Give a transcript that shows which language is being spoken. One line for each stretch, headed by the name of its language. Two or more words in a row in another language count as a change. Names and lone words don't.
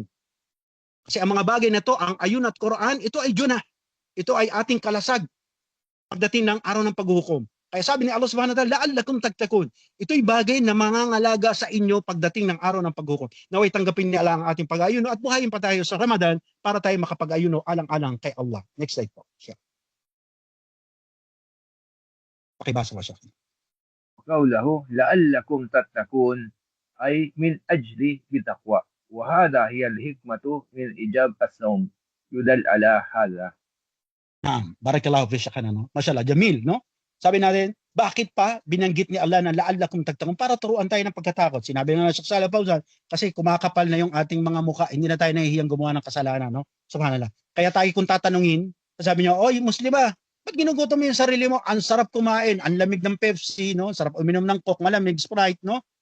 Filipino: Kasi ang mga bagay na to, ang ayun at Quran, ito ay junah. Ito ay ating kalasag pagdating ng araw ng paghuhukom. Kaya sabi ni Allah
Arabic: subhanahu wa ta'ala, la'allakum tattaqun.
Filipino: Ito'y bagay na mangangalaga sa inyo pagdating ng araw ng paghuhukom. Naway tanggapin ni Allah ang ating pag-ayuno at buhayin pa tayo sa Ramadan para tayo makapag-ayuno
Arabic: alang-alang kay Allah.
English: Next slide
Filipino: po. Pakibasa ko siya.
Arabic: قوله لعلكم تتقون أي من أجل بتقوى وهذا هي الحكمة من إجابة الصوم يدل على هذا. Barakallahu fi Sheikh, no? Mashallah, jamil,
Filipino: no? Sabi natin, bakit pa binanggit ni Allah na
Arabic: la'allakum tattaqun?
Filipino: Para turuan tayo ng pagkatakot. Sinabi nga ng Sheikh Saleh Fawzan, kasi kumakapal na yung ating mga mukha, hindi na tayo nahihiyang gumawa ng kasalanan, no? Subhanallah. Kaya tayo kung tatanungin, sabi niyo, oy, Muslima, ba't ginugutom mo yung sarili mo? Ang sarap kumain, ang lamig ng Pepsi, no? Sarap uminom ng Coke, malamig, Sprite, no?